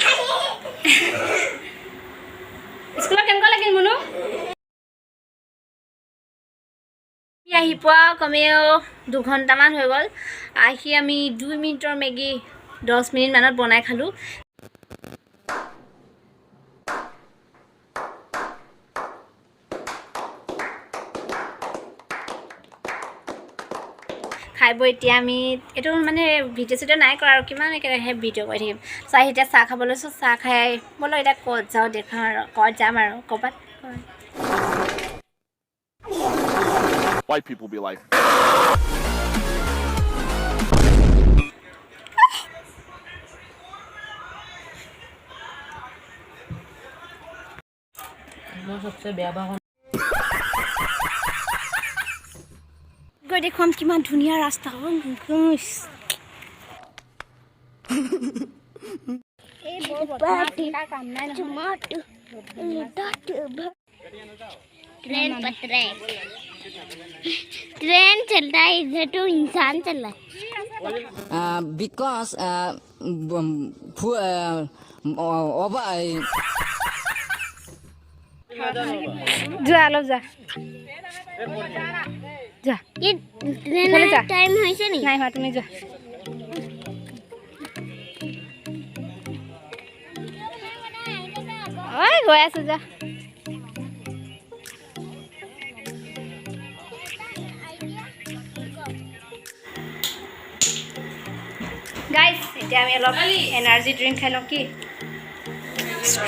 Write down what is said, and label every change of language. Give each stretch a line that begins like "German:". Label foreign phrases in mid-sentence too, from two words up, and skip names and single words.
Hindi: स्कूल
Assamese: केनेকুৱা লাগিল মুনু? আহি পোৱা কমেও 2 ঘণ্টামান হৈ গ'ল। আহি আমি 2 মিনিটৰ মেগী 10 মিনিট মানত বনাই খালোঁ। খাই বৈ এতিয়া আমি এইটো মানে ভিডিঅ' চিডিঅ' নাই কৰা আৰু কিমান একেৰাহে ভিডিঅ' কৰি থাকিম। চাই এতিয়া চাহ খাব লৈছোঁ, চাহ খাই বোলো এতিয়া ক'ত যাওঁ দেখাওঁ আৰু, ক'ত যাম আৰু ক'ৰবাত।
English: White people be like.
Assamese: গৈ দেখুৱাম কিমান ধুনীয়া ৰাস্তা।
Hindi: ट्रेन चल रहा है, इधर तो इंसान चल रहा है।
English: Because
Assamese: যা অলপ যা যা।
Hindi: ये ट्रेन टाइम होइसे नहीं
Assamese: নাই হোৱা, তুমি যা। ঐ গৈ আছোঁ যা। গাইজ এতিয়া আমি অলপ এনাৰ্জি ড্ৰিংক খাই লওঁ।